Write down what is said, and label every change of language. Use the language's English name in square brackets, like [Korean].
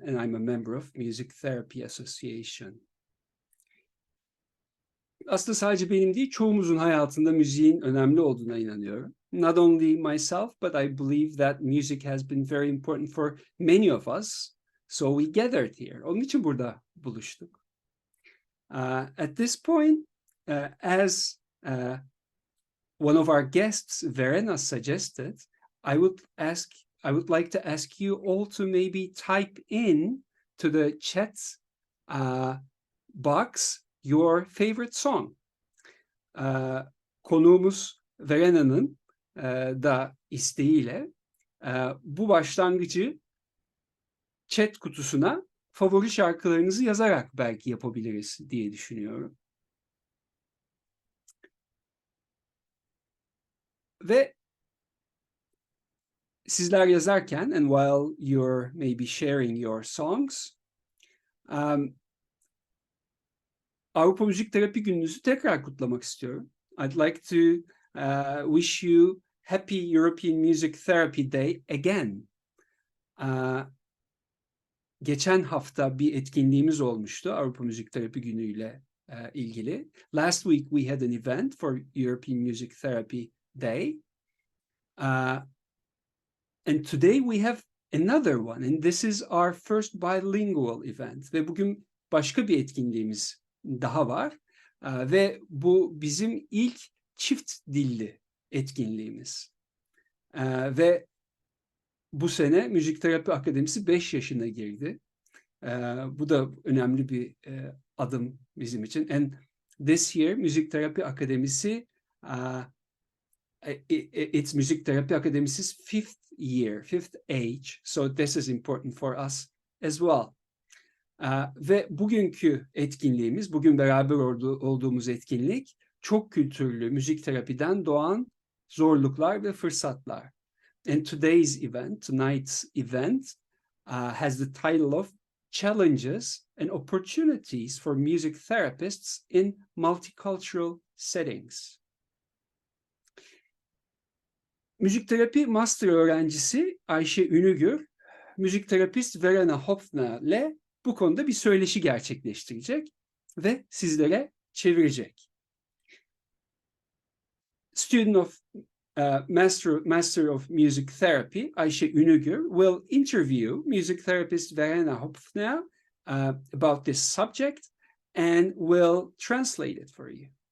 [English] And I'm a member of Music Therapy Association. [Turkish] Aslında sadece benim değil, çoğumuzun hayatında müziğin önemli olduğuna inanıyorum. [English] Not only myself, but I believe that music has been very important for many of us. So we gathered here. [Turkish] Onun için burada buluştuk. [English] At this point, as one of our guests, Verena, suggested, I would like to ask you all to maybe type in to the chat box your favorite song. [Turkish] Konuğumuz Verena'nın da isteğiyle bu başlangıcı chat kutusuna favori şarkılarınızı yazarak belki yapabiliriz diye düşünüyorum. Ve sizler yazarken, [English] and while you're maybe sharing your songs, [Turkish] Avrupa Müzik Terapi Gününüzü tekrar kutlamak istiyorum. [English] I'd like to wish you Happy European Music Therapy Day again. [Turkish] Geçen hafta bir etkinliğimiz olmuştu Avrupa Müzik Terapi Günü ile ilgili. [English] Last week we had an event for European Music Therapy Day. And today we have another one, and this is our first bilingual event. [Turkish] Ve bugün başka bir etkinliğimiz daha var. Ve bu bizim ilk çift dilli etkinliğimiz. Ve bu sene Müzik Terapi Akademisi 5 yaşına girdi. Bu da önemli bir adım bizim için. [English] And this year Müzik Terapi Akademisi it's Müzik Terapi Akademisi's fifth age. So this is important for us as well. [Turkish] Ve bugünkü etkinliğimiz, bugün beraber olduğumuz etkinlik, Çokkültürlü Müzik Terapiden Doğan Zorluklar ve Fırsatlar. [English] And tonight's event has the title of Challenges and Opportunities for Music Therapists in Multicultural Settings. [Turkish] Müzik Terapi Master öğrencisi Ayşe Ünügür, Müzik Terapist Verena Hopfner ile bu konuda bir söyleşi gerçekleştirecek ve sizlere çevirecek. [English] Student of Master of Music Therapy, Ayşe Ünügür, will interview Music Therapist Verena Hopfner about this subject and will translate it for you.